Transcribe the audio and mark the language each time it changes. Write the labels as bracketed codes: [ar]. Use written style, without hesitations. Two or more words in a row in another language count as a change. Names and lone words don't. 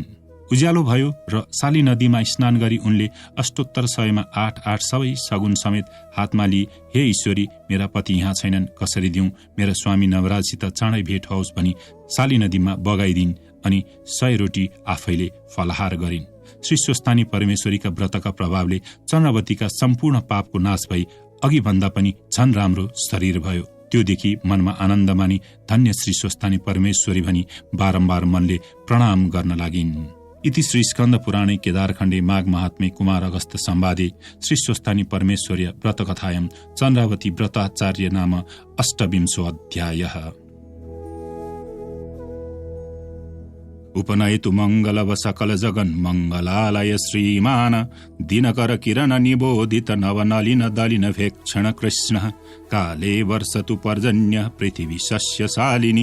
[ne] उज्यालो भयो र साली नदीमा स्नान गरी उनले अष्टोत्तर 100मा 8-8 सबै सगुन समेत हातमा लिई, हे ईश्वरी, मेरा पति यहाँ छैनन्, कसरी दिउँ, मेरा स्वामी नवराजसित चाँडै भेट होस् भनी साली नदीमा बगाइदिन् अनि 100 रोटी आफैले फलहार गरिन्। श्री स्वस्थानी परमेश्वरीका व्रतका प्रभावले चन्द्रावतीका सम्पूर्ण पापको नाश भई अघि भन्दा पनि झन राम्रो शरीर भयो। त्योदेखि मनमा आनन्द मानी धन्य श्री स्वस्थानी परमेश्वरी भनी बारम्बार मनले प्रणाम गर्न लागिन्। [sa] इति श्री स्कन्द पुराणे केदारखण्डे माघ महात्म्ये कुमार अगस्त संवादे श्री स्वस्थानी परमेश्वरी व्रतकथायां चन्द्रावती व्रताचार्य नाम अष्टविंशो अध्यायः। उपनयतु मङ्गलव सकल जगन् मङ्गलालय श्रीमान दिनकर किरण निबोधित नवनलिन दलिन भेक्षण कृष्ण काले वर्षतु पर्जन्य पृथिवी शस्यशालिनी